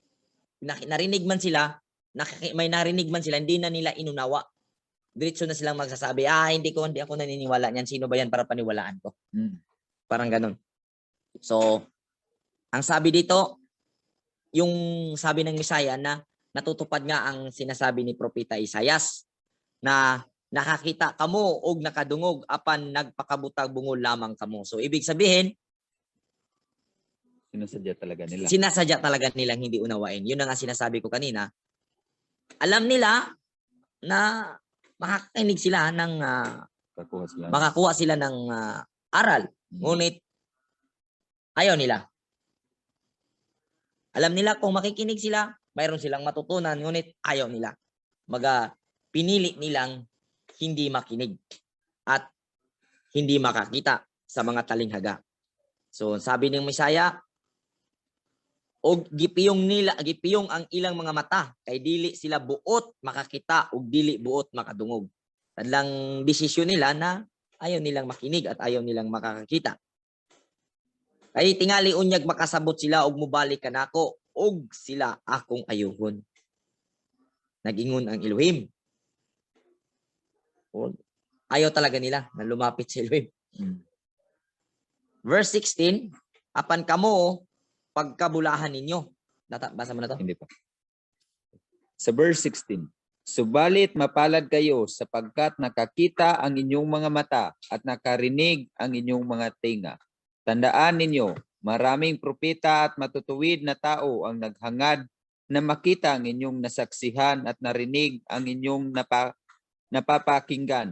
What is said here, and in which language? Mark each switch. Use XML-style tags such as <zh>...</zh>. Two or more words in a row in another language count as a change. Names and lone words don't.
<tl>Narinig man sila, may narinig man sila, hindi na nila inunawa. Diretso na silang magsasabi, hindi ako naniniwala niyan. Sino ba yan para paniwalaan ko? Parang ganun. So, ang sabi dito, yung sabi ng Misaya na natutupad nga ang sinasabi ni Propeta Isayas na</tl> <ceb>nakakita kamo og nakadungog apan nagpakabutag bungol lamang kamo.</ceb> <tl>So, ibig sabihin, Sinasadya talaga nila. sinasadya talaga nilang hindi unawain. Yun ang nga sinasabi ko kanina. Alam nila na makakakinig sila ng makakuha sila ng aral. Ngunit ayaw nila. Alam nila kung makikinig sila, mayroon silang matutunan, ngunit ayaw nila. Pinili nilang hindi makinig at hindi makakita sa mga talinghaga. So sabi ng Misaya,</tl> <ceb>og gipiyong ang ilang mga mata kay dili sila buot makakita ug dili buot makadungog.</ceb> <tl>Tadlang desisyon nila na ayaw nilang makinig at ayaw nilang makakakita.</tl> <ceb>Kay tingali unyag makasabot sila og mubalik kanako og sila akong ayuhon. Nagingon ang Elohim.</ceb> <tl>Ayaw talaga nila na lumapit sa Elohim.</tl> <ceb>Verse 16, apan kamo pagkabulahan ninyo. Basa mo na to?</ceb> <tl>Hindi pa. Sa verse 16, subalit mapalad kayo sapagkat nakakita ang inyong mga mata at nakarinig ang inyong mga tinga. Tandaan ninyo, maraming propeta at matutuwid na tao ang naghangad na makita ang inyong nasaksihan at narinig ang inyong napapakinggan.</tl>